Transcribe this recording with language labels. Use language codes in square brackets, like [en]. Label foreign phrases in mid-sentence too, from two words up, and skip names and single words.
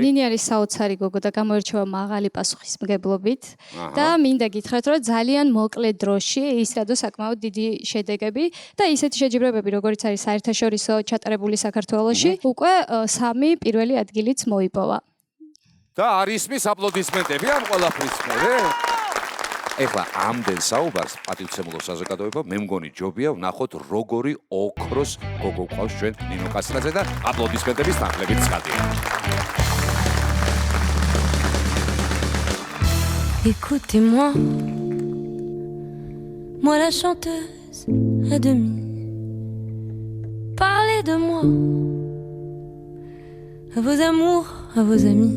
[ka] ნინი არის საოცარი გოგო და გამოირჩევა მაღალი პასუხისმგებლობით და მინდა გითხრათ, რომ ძალიან მოკლე დროში ისრადო საკმაოდ დიდი შედეგები და ისეთი შეჯიბრებები, როგორიც არის საერთაშორისო ჩატარებული საქართველოში, უკვე 3 პირველი ადგილიც მოიპოვა. და არის მის აპლოდისმენტები ამ ყველაფრის მერე. ეხლა ამდენ საუბარს პატივცემულო საზოგადოება, მე მგონი ჯობია ვნახოთ როგორი ოქროს გოგო ყავს ჩვენ ნინო კასტრაძე და აპლოდისმენტების თანხლებით ცხადია. [fr] Écoutez-moi, moi la chanteuse à demi. Parlez de moi, à vos amours, à vos amis.